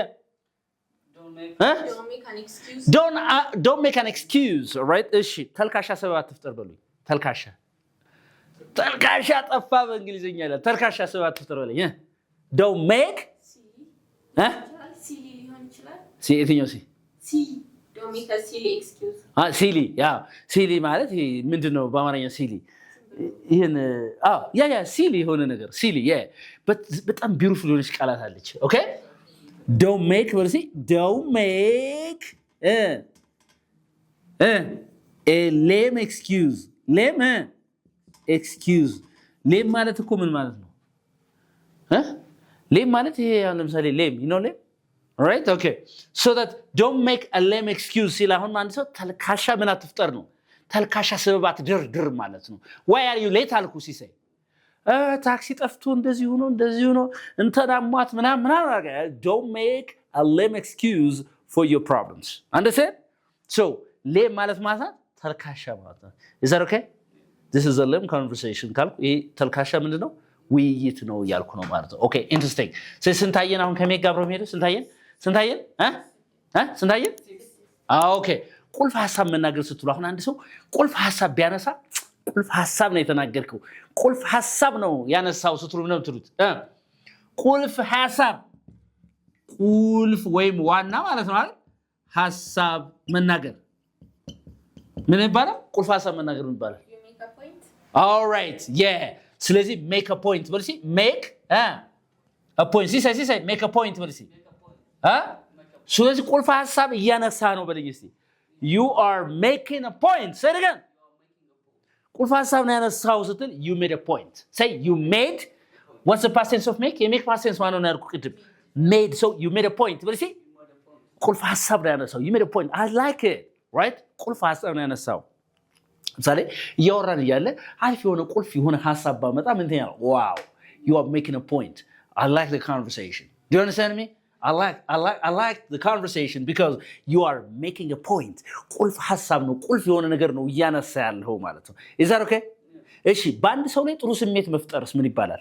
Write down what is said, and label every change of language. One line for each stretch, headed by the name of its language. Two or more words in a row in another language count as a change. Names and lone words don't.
English: Don't make an excuse. don't make an excuse all right
Amharic: እሺ ተልካሻ ሰበብ አትፍጠር በሉኝ ተልካሻ ጠፋ በእንግሊዝኛ ይላል ተልካሻ ሰበብ አትፍጠር በለኝ
English: don't make
Amharic: Silly ሊሆን ይችላል። የትኛው
English: Don't make a silly excuse. silly silly
Amharic: ማለት ምንድነው በአማርኛ silly ይሄን ያ silly የሆነ ነገር silly በጣም beautiful የሆነች ቃላት አለች
English: okay don't make don't make a lame excuse
Amharic: lame ማለት እኮ ምን ማለት ነው
English: lame
Amharic: ማለት ይሄ ለምሳሌ
English: lame you know lame all right okay so that don't make a lame excuse
Amharic: ሲል አሁን አንድ ሰው ተልካሻ ምን አትፍጠር ነው ተልካሻ ሰበብ አትደርድር ማለት ነው
English: why are you late
Amharic: አልኩ ሲሳይ ታክሲ ጠፍቶ እንደዚህ ሆኖ እንተናሟት ምናምን
English: don't make a lame excuse for your problems understand so
Amharic: lame ማለት ተልካሻ ማለት ነው
English: is that okay this is a lame conversation
Amharic: ካልኩ ይሄ ተልካሻ ምንድነው ውይይት ነው ያልኩ ነው ማለት ነው
English: okay interesting
Amharic: ስንታየን አሁን ከሜጋ አብሮ ሄደ ስንታየን okay ቁልፍ ሐሳብ መናገር ስትሉ አሁን አንድ ሰው ቁልፍ ሐሳብ ቢያነሳ ቁልፍ ሐሳብ ነው የተናገርከው ቁልፍ ሐሳብ ነው ያነሳው ስትሉ ነው ትሉት ቁልፍ ሐሳብ ቁልፍ ወይም ዋና ማለት ነው አይደል ሐሳብ መናገር ምን ይባላል ቁልፍ ሐሳብ መናገር ምን ይባላል
English: You make a point. all right yeah ስለዚህ make a point በልሲ make a point ሲሳይ make a point
Amharic: በልሲ ስለዚህ ቁልፍ ሐሳብ እያነሳ ነው በልኝ እስቲ
English: you are making a point say it again
Amharic: ቁልፍ ሐሳብ ነው ያነሳው ስትል
English: you made a point say you made what's the past tense of make you make past tense
Amharic: ማን ነው ያልኩ ቅድም
English: made so you made a point
Amharic: በልሲ ቁልፍ ሐሳብ ነው ያነሳው
English: you made a point I like it right
Amharic: ቁልፍ ሐሳብ ነው ያነሳው ምሳሌ እያወራን እያለ አሪፍ የሆነ ቁልፍ የሆነ ሐሳብ ባመጣ ምን ትኛለህ
English: wow you are making a point
Amharic: I like the conversation do you understand me I like the conversation because you are making a point ቁልፍ ሐሳብ ነው ቁልፍ የሆነ ነገር ነው እያነሳ ያለው ማለት ነው
English: is that okay
Amharic: እሺ በአንድ ሰው ላይ ጥሩ ስሜት መፍጠርስ ምን ይባላል?